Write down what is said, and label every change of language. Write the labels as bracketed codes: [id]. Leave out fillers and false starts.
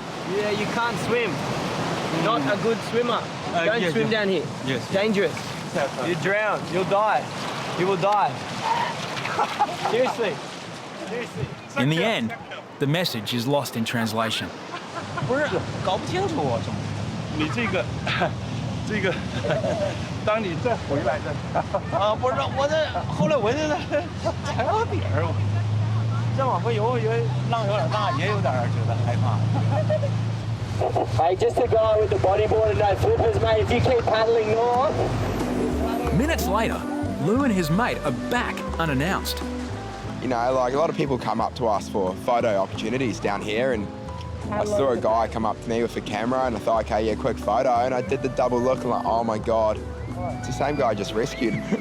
[en] Yeah, you can't swim. You're not a good swimmer. Don't swim down here. Yes. Dangerous. You drown. You'll die. You will die. Seriously. Seriously. In the end, the message is lost in translation. [zh] 不是，搞不清楚我怎么？你这个，当你再回来的，啊，不是，我这后来我这踩到底儿，再往回游，我以为浪有点大，也有点觉得害怕。 [en] Hey, just a guy with the bodyboard and no flippers, mate. If you keep paddling north. Minutes later, Lou and his mate are back unannounced. You know, like a lot of people come up to us for photo opportunities down here, and I saw a guy come up to me with a camera and I thought, okay, yeah, quick photo, and I did the double look and like, oh my God, it's the same guy I just rescued.